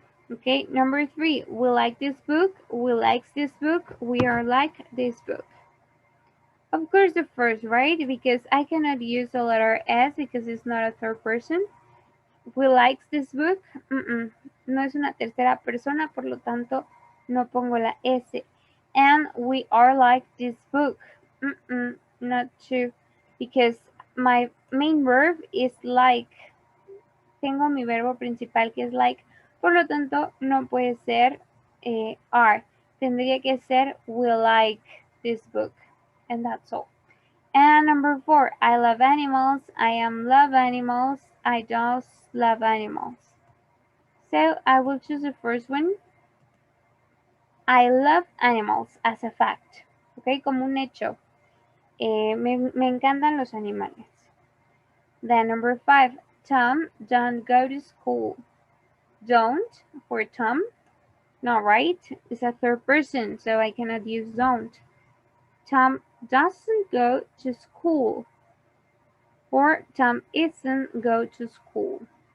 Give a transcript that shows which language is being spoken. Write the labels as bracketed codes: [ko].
[en] Okay, number 3. We like this book. We likes this book. We are like this book. Of course, the first, right? Because I cannot use the letter S because it's not a third person. We likes this book. [es] No es una tercera persona, por lo tanto, no pongo la S. [en] And we are like this book. Not to, because my main verb is like. [es] Tengo mi verbo principal que es like, por lo tanto no puede ser are. Tendría que ser [en] we like this book, and that's all. And number 4, I love animals, I am love animals, I don't love animals. So I will choose the first one. I love animals as a fact, okay, [es] como un hecho. Me encantan los animales. [en] Then number 5, Tom, don't go to school. Don't for Tom. No, right? It's a third person, so I cannot use don't. Tom doesn't go to school. Or Tom isn't go to school.